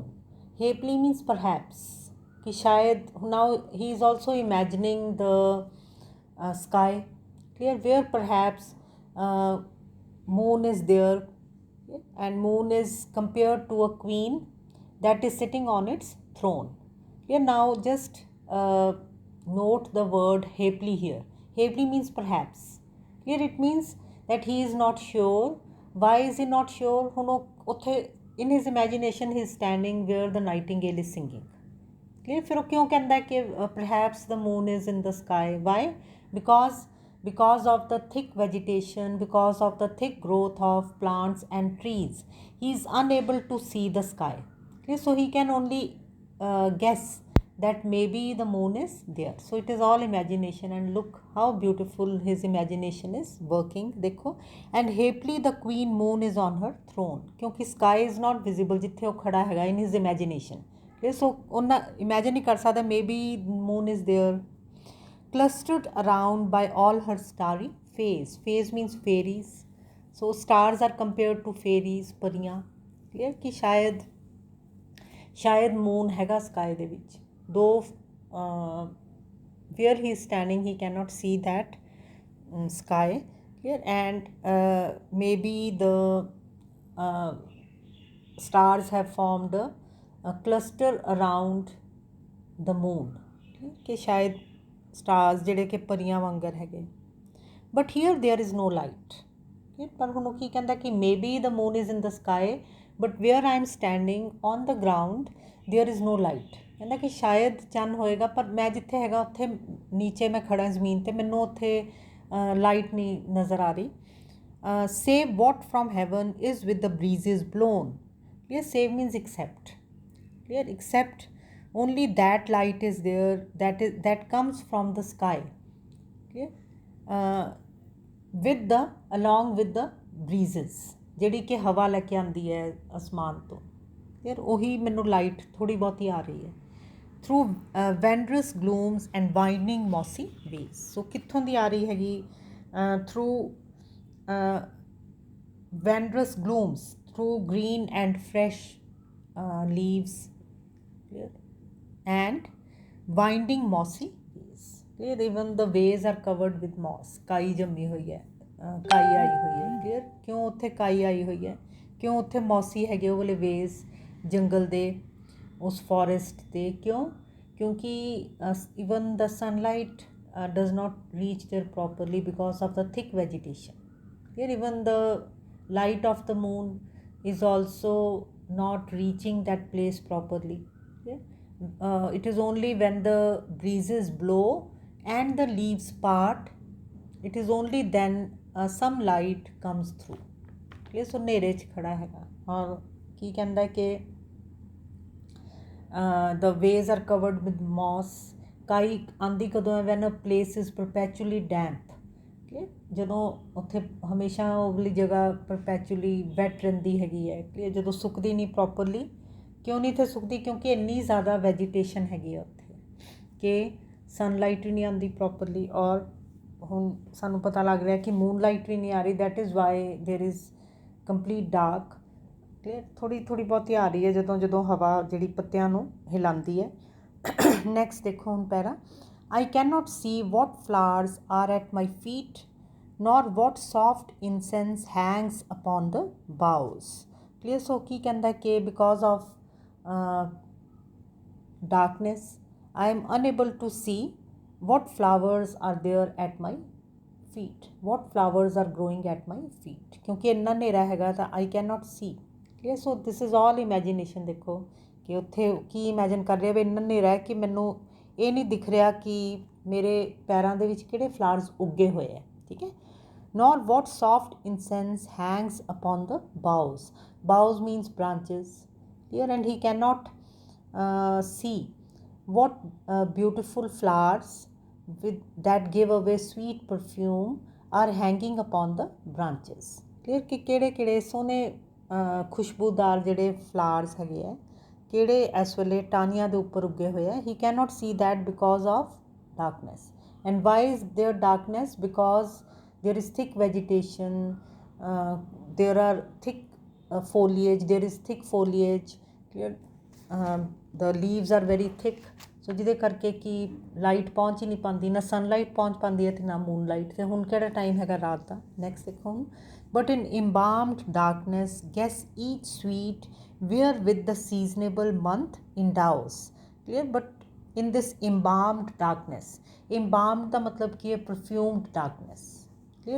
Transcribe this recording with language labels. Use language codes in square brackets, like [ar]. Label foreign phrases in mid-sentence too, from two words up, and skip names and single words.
[en] Happily means perhaps. [pa] ਕਿ ਸ਼ਾਇਦ [en] now he is also imagining the sky. Clear? Where perhaps moon is there, and moon is compared to a queen that is sitting on its throne. Here now just note the word happily here. Happily means perhaps. Here it means that he is not sure. Why is he not sure? In his imagination he is standing where the nightingale is singing. Clear? [hi] फिर वो क्यों कहता है कि [en] perhaps the moon is in the sky? Why? Because of the thick vegetation, because of the thick growth of plants and trees, he is unable to see the sky. Okay? So he can only guess that maybe the moon is there. So it is all imagination, and look how beautiful his imagination is working. देखो, and happily the queen moon is on her throne. क्योंकि sky is not visible [pa] ਜਿਥੇ ਵੋ ਖੜਾ ਹੈਗਾ [en] in his imagination. Okay? So उन्ना imagine [hi] नहीं कर सकता [en] maybe moon is there. Clustered around by all her starry face. Face means fairies. So stars are compared to fairies, परियां. Clear? [pa] ਕਿ ਸ਼ਾਇਦ moon हैगा sky ਦੇ ਵਿੱਚ. [en] Though where he is standing he cannot see that sky. Clear? And maybe the stars have formed a cluster around the moon. [pa] ਕਿ ਸ਼ਾਇਦ stars ਜਿਹੜੇ ਕਿ ਪਰੀਆਂ ਵਾਂਗਰ ਹੈਗੇ. [en] But here there is no light. [pa] ਪਰ ਹੁਣ ਉਹ ਕੀ ਕਹਿੰਦਾ ਕਿ [en] maybe the moon is in the sky, but where I am standing on the ground there is no light. [pa] ਕਹਿੰਦਾ ਕਿ ਸ਼ਾਇਦ ਚੰਨ ਹੋਏਗਾ, ਪਰ ਮੈਂ ਜਿੱਥੇ ਹੈਗਾ ਉੱਥੇ ਨੀਚੇ ਮੈਂ ਖੜਾ ਜ਼ਮੀਨ 'ਤੇ, ਮੈਨੂੰ ਉੱਥੇ ਲਾਈਟ ਨਹੀਂ ਨਜ਼ਰ ਆ ਰਹੀ. [en] Save what from heaven is with the breezes blown. Clear? Save means except. Clear? Except only that light is there that comes from the sky. Clear? Along with the breezes, [pa] ਜਿਹੜੀ ਕਿ ਹਵਾ ਲੈ ਕੇ ਆਉਂਦੀ ਹੈ ਅਸਮਾਨ ਤੋਂ. ਯਾਰ ਉਹੀ ਮੈਨੂੰ ਲਾਈਟ ਥੋੜ੍ਹੀ ਬਹੁਤੀ ਆ ਰਹੀ ਹੈ. [en] Through wondrous glooms and winding mossy ways. [pa] So ਕਿੱਥੋਂ ਦੀ ਆ ਰਹੀ ਹੈਗੀ? [en] Through wondrous glooms, through green and fresh leaves. Clear? And winding mossy ways. Clear? Even the ways are covered with moss. [pa] ਕਾਈ ਜੰਮੀ ਹੋਈ ਹੈ, ਕਾਈ ਆਈ ਹੋਈ ਹੈ. Clear? ਕਿਉਂ ਉੱਥੇ ਕਾਈ ਆਈ ਹੋਈ ਹੈ? ਕਿਉਂ ਉੱਥੇ ਮੌਸੀ ਹੈਗੇ ਉਹ ਵਾਲੇ ਵੇਜ਼ ਜੰਗਲ ਦੇ, ਉਸ ਫੋਰੈਸਟ 'ਤੇ? [en] ਕਿਉਂ क्योंकि even the sunlight does not reach there properly because of the thick vegetation. Here even the light of the moon is also not reaching that place properly. Yeah? It is only when the breezes blow and the leaves part, it is only then some light comes through. [pa] ਯੇ ਸੋ ਨੇਰੇ ਚ ਖੜਾ ਹੈਗਾ ਔਰ ਕੀ ਕਹੰਦਾ ਕਿ [en] the ways are covered with moss. [pa] ਕਾਈ ਆਂਦੀ ਕਦੋਂ ਹੈ [en] when a place is perpetually damp. Okay? [pa] ਜਦੋਂ ਉੱਥੇ ਹਮੇਸ਼ਾ ਉਹ ਵਾਲੀ ਜਗ੍ਹਾ [en] perpetually wet [pa] ਰਹਿੰਦੀ ਹੈਗੀ ਹੈ ਕਲੀਅਰ ਜਦੋਂ ਸੁੱਕਦੀ ਨਹੀਂ ਪ੍ਰੋਪਰਲੀ ਕਿਉਂ ਨਹੀਂ ਇੱਥੇ ਸੁੱਕਦੀ ਕਿਉਂਕਿ ਇੰਨੀ ਜ਼ਿਆਦਾ ਵੈਜੀਟੇਸ਼ਨ ਹੈਗੀ ਆ ਉੱਥੇ ਕਿ ਸਨਲਾਈਟ ਵੀ ਨਹੀਂ ਆਉਂਦੀ ਪ੍ਰੋਪਰਲੀ ਔਰ ਹੁਣ ਸਾਨੂੰ ਪਤਾ ਲੱਗ ਰਿਹਾ ਕਿ ਮੂਨਲਾਈਟ ਵੀ ਨਹੀਂ ਆ ਰਹੀ [en] that is why there is complete dark clear [pa] ਥੋੜ੍ਹੀ ਬਹੁਤੀ ਆ ਰਹੀ ਹੈ ਜਦੋਂ ਹਵਾ ਜਿਹੜੀ ਪੱਤਿਆਂ ਨੂੰ ਹਿਲਾਉਂਦੀ ਹੈ ਨੈਕਸਟ ਦੇਖੋ ਹੁਣ ਪੈਰਾ [en] I cannot see what flowers are at my feet nor what soft incense hangs upon the boughs. Clear? So [pa] ਕੀ ਕਹਿੰਦਾ ਕਿ [en] because of darkness I am unable to see what flowers are there at my feet, what flowers are growing at my feet. [pa] ਕਿਉਂਕਿ ਇੰਨਾ ਹਨੇਰਾ ਹੈਗਾ ਤਾਂ [en] I cannot see. Clear? So this is all imagination. [pa] ਦੇਖੋ ਕਿ ਉੱਥੇ ਕੀ ਇਮੈਜਿਨ ਕਰ ਰਿਹਾ ਵੀ ਇੰਨਾ ਹਨੇਰਾ ਹੈ ਕਿ ਮੈਨੂੰ ਇਹ ਨਹੀਂ ਦਿਖ ਰਿਹਾ ਕਿ ਮੇਰੇ ਪੈਰਾਂ ਦੇ ਵਿੱਚ ਕਿਹੜੇ ਫਲਾਵਰਸ ਉੱਗੇ ਹੋਏ ਹੈ ਠੀਕ ਹੈ [en] nor what soft incense hangs upon the boughs means branches here and he cannot see what beautiful flowers with that give away sweet perfume are hanging upon the branches clear [pa] ਕਿ ਕਿਹੜੇ ਸੋਹਣੇ ਖੁਸ਼ਬੂਦਾਰ ਜਿਹੜੇ ਫਲਾਵਰਸ ਹੈਗੇ ਹੈ ਕਿਹੜੇ ਇਸ ਵੇਲੇ ਟਾਹਣੀਆਂ ਦੇ ਉੱਪਰ ਉੱਗੇ ਹੋਏ ਹੈ [en] he cannot see that because of darkness. And why is there darkness? Because there is thick vegetation, there are thick foliage, there is thick foliage, clear? The leaves are very thick. [pa] So ਜਿਹਦੇ ਕਰਕੇ ਕਿ ਲਾਈਟ ਪਹੁੰਚ ਹੀ ਨਹੀਂ ਪਾਉਂਦੀ ਨਾ ਸਨਲਾਈਟ ਪਹੁੰਚ ਪਾਉਂਦੀ ਹੈ ਅਤੇ ਨਾ ਮੂਨਲਾਈਟ ਅਤੇ ਹੁਣ ਕਿਹੜਾ ਟਾਈਮ ਹੈਗਾ ਰਾਤ ਦਾ ਨੈਕਸਟ ਦੇਖੋ ਹੁਣ [en] but in embalmed darkness guess each sweet where with the seasonable month endows. Clear? But in this embalmed darkness, embalmed [pa] ਦਾ ਮਤਲਬ ਕੀ ਹੈ [en] perfumed darkness. Clear?